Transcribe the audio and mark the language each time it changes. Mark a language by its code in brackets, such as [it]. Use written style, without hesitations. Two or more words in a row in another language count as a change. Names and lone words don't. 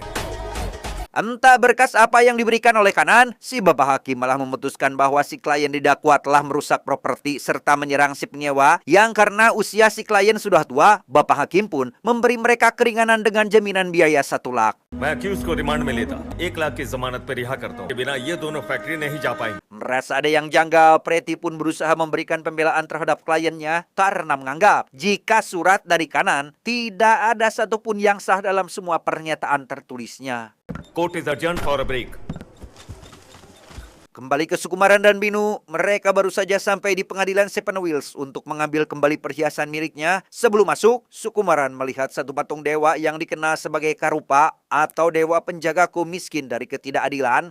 [id] Entah berkas apa yang diberikan oleh Kanan, si bapak hakim malah memutuskan bahwa si klien didakwa telah merusak properti serta menyerang si penyewa yang karena usia si klien sudah tua, bapak hakim pun memberi mereka keringanan dengan jaminan biaya 1 लाख. [hi] मैं अक्यूज को रिमांड में लेता 1 लाख की जमानत पर रिहा करता हूँ। के बिना ये दोनों फैक्ट्री नहीं जा पाएंगे। [id] Merasa ada yang janggal, Preti pun berusaha memberikan pembelaan terhadap kliennya karena menganggap jika surat dari Kanan tidak ada satupun yang sah dalam semua pernyataan tertulisnya. [en] Court is adjourned for a break. [id] Kembali ke Sukumaran dan Binu, mereka baru saja sampai di pengadilan Sepenwils untuk mengambil kembali perhiasan miliknya. Sebelum masuk, Sukumaran melihat satu patung dewa yang dikenal sebagai Karupa atau dewa penjaga kaum miskin dari ketidakadilan.